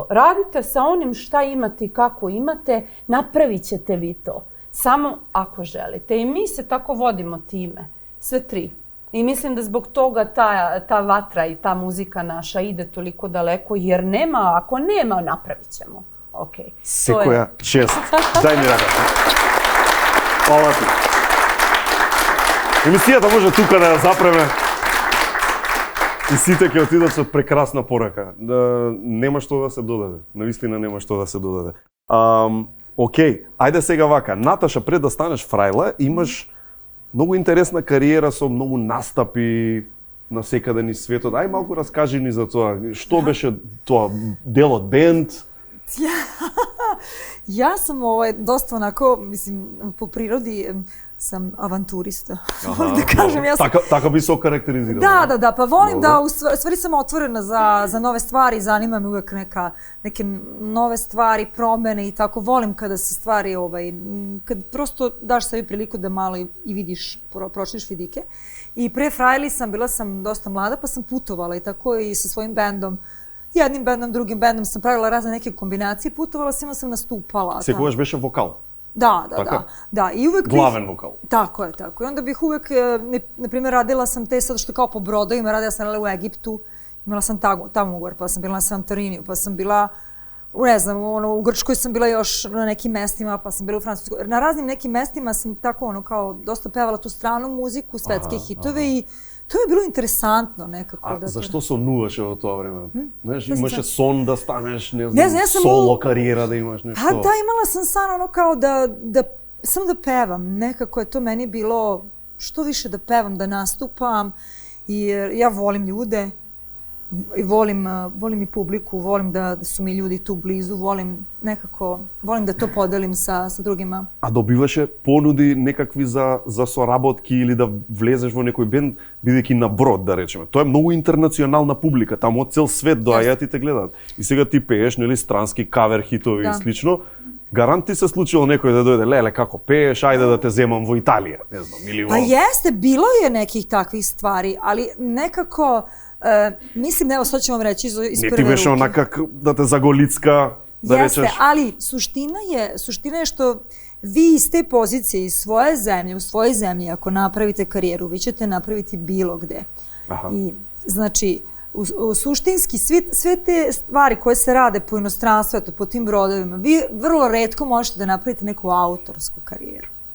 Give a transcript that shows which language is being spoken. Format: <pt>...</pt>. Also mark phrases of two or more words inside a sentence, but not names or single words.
<sr>Radite sa onim šta imate i kako imate, napravit ćete vi to. Samo ako želite. I mi se tako vodimo time. Sve tri. I mislim da zbog toga ta vatra i ta muzika naša ide toliko daleko, jer ako nema, napravit ćemo.</sr> <mk>Секоја чест. Дај ми рака.</mk> <sr>Хвала ти.</sr> <mk>Емисијата може тука да ја запреме. И сите ќе отидат со прекрасна порака. Нема што да се додаде. Навистина нема што да се додаде. Океј, ајде сега вака. Наташа, пред да станеш фрајла, имаш многу интересна кариера со многу настапи на секаде низ светот. Ај малку раскажи ни за тоа. Што беше тоа? Дел од бенд?</mk> <sr>Ja sam dosta onako, mislim, po prirodi sam avanturista. Volim da kažem, ja sam...</sr> <mk>Така би се okarakterizirala.</mk> <sr>Da, pa volim da, u stvari sam otvorena za nove stvari, zanima me uvek neke nove stvari, promene i tako. Volim kada se stvari, kad prosto daš sebi priliku da malo i vidiš, pročniš vidike. I pre Frajli bila sam dosta mlada, pa sam putovala i tako i sa svojim bendom. Jednim bendom, drugim bendom sam pravila razne neke kombinacije, putovala sam nastupala.</sr> <mk>Секогаш беше вокал?</mk> <sr>Da. I uvek</sr> <mk>Главен вокал?</mk> <sr>Tako je. I onda bih uvek, na primjer, radila sam te sad što kao po brodovima, radila sam u Egiptu, imala sam tamo ugovor, pa sam bila na Santoriniju, pa sam bila, ne znam, u Grčkoj sam bila još na nekim mestima, pa sam bila u Francuskoj. Na raznim nekim mestima sam tako kao dosta pevala tu stranu muziku, svetske hitove i to je bilo interesantno nekako.</sr> <mk>A zašto sonуваше во тоа време? Знаеш, имаше сон да станеш, не знам, соло кариера да имаш нешто.</mk> <sr>Pa da, imala sam san ono kao samo da pevam. Nekako je to meni bilo što više da pevam, da nastupam. Jer ja volim ljude, i volim i publiku, volim da su mi ljudi tu blizu, volim da to podelim sa drugima.</sr> <mk>A dobivаше понуди некакви за соработки или да влезеш во некој бенд, бидејќи на брод, да речеме. Тоа е многу интернационална публика, таму од цел свет доаѓаат и те гледаат. И сега ти пееш, нели, странски кавер хитови и слично. Гарант ти се случило некој да дојде, леле, како пееш, ајде да те земам во Италија, не знам, или во...</mk> <sr>Pa jeste, bilo je nekih takvih stvari, ali nekako, mislim, evo, sad ću vam reći iz prve ruke.</sr> <mk>Не ти беше онака да те заголицка, да речеш...</mk> <sr>Jeste, ali suština je što vi iz te pozicije, iz svoje zemlje, u svojoj zemlji, ako napravite karijeru, vi ćete napraviti bilo gde. I, znači, suštinski, sve te stvari koje se rade po inostranstvu, po tim brodovima, vi vrlo retko možete da napravite neku autorsku karijeru.</sr>